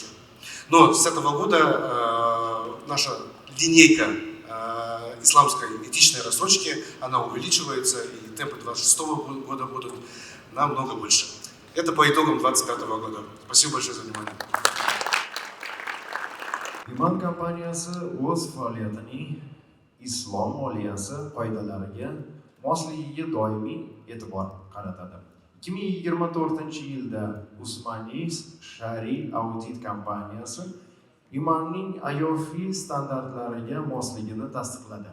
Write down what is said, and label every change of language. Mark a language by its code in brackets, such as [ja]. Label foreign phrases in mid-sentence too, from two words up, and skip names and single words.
[ru] Но с этого года наша линейка исламской этичной рассрочки, она увеличивается, и темпы 2026 года будут намного больше. Это по итогам 2025 года. Спасибо большое за внимание. [uz] Iman kompaniyasi o'z faoliyatining islom moliyasi qoidalariga mosligiga doimiy e'tibor qaratadi. 2024-yilda Usmonis Shariy audit kompaniyasi Imanning IOF standartlariga mosligini tasdiqladi.